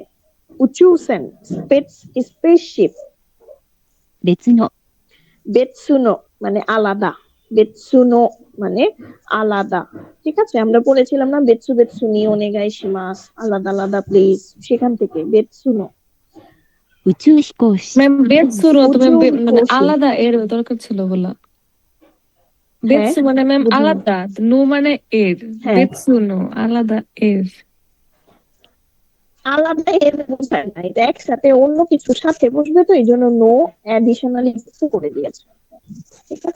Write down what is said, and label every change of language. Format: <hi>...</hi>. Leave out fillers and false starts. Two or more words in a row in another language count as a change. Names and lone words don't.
<bn>উঁচুসেন, স্পেসশিপ।</bn> <ja>別の、</ja> <bn>বেতসুনো মানে আলাদা, বেতসুনো মানে আলাদা, ঠিক আছে, আমরা বলেছিলাম না</bn> <ja>別々にお願いします,</ja> <bn>আলাদা আলাদা প্লিজ, সেখান থেকে বেতসুনো।</bn> <ja>宇宙飛行士、</ja> <bn>ম্যাম বেতসুরো তো ম্যাম উঁচু মানে হিকোশি। আলাদা এর দরকার ছিল বলা। হ্যাঁ, বেতসু মানে ম্যাম বুঝলাম। আলাদা, নো মানে এর, হ্যাঁ, বেতসুনো আলাদা এর। আলাদা এর বোঝায় না, এটা একসাথে অন্য কিছুর সাথে বসবে, তো এই জন্য নো অ্যাডিশনালি কিছু করে দিয়েছে, ঠিক আছে।</bn>